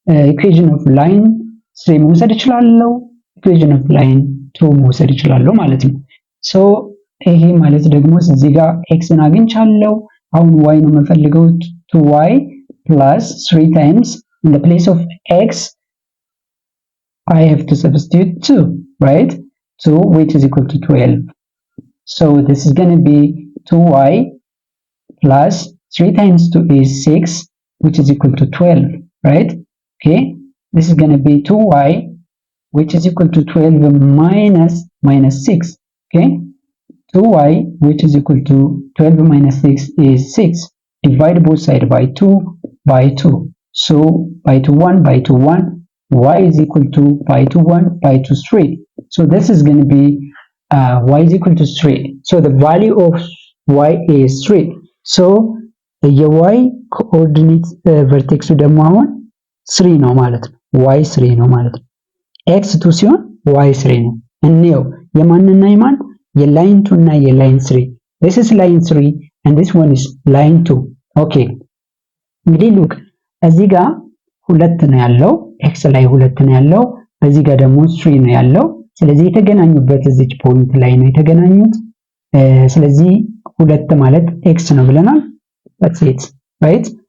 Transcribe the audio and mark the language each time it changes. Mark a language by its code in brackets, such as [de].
[am] ኢኩዌሽን ኦፍ ላይን 3 መውሰድ እችላለሁ፣ ኢኩዌሽን ኦፍ ላይን 2 መውሰድ እችላለሁ ማለት ነው። ሶ ይሄ ማለት ደግሞ እዚህ ጋር x ን አግኝቻለሁ። አሁን y ነው የምፈልገው [en] 2y plus 3 times in the place of x I have to substitute 2, right? 2 which is equal to 12. So this is going to be 2y plus 3 times 2 is 6 which is equal to 12, right? Okay, this is going to be 2y which is equal to 12 minus 6. Okay, 2y which is equal to 12 minus 6 is 6. Divide both sides by 2 by 2. So by 2 1 by 2 1, y is equal to by 2 1 by 2 3. So this is going to be y is equal to 3. So the value of y is 3. [am] So y coordinate vertex ደግሞ አሁን 3 ነው ማለት ነው። y 3 ነው ማለት ነው። x 2 ሲሆን y 3 ነው። እንየው የማንና የማን የላይን 2 እና የላይን 3. [en] this is line 3 and this one is line 2. [am] okay እንግዲህ look እዚህ ጋር 2 ነው ያለው፣ x ላይ 2 ነው ያለው፣ እዚህ ጋር ደግሞ 3 ነው ያለው። ስለዚህ የተገናኙበት እዚች ፖይንት ላይ ነው የተገናኙት። ስለዚህ 2 ማለት x ነው ብለናል። [en] that's it, right?